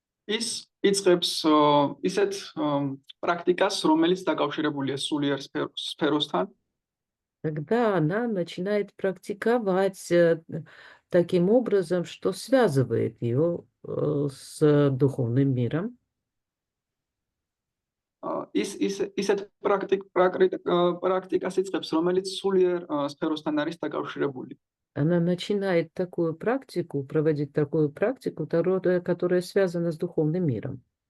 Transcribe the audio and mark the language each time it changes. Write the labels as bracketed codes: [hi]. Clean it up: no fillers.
[ka] ის იწყებს ისეთ პრაქტიკას, რომელიც დაკავშირებულია სულიერ სფეროსთან. [ru] тогда она начинает практиковать таким образом, что связывает ее с духовным миром. [ka] ისეთ პრაქტიკას იწყებს, რომელიც სულიერ სფეროსთან არის დაკავშირებული. [ru] Она начинает такую практику, проводить такую практику, которая связана с духовным миром.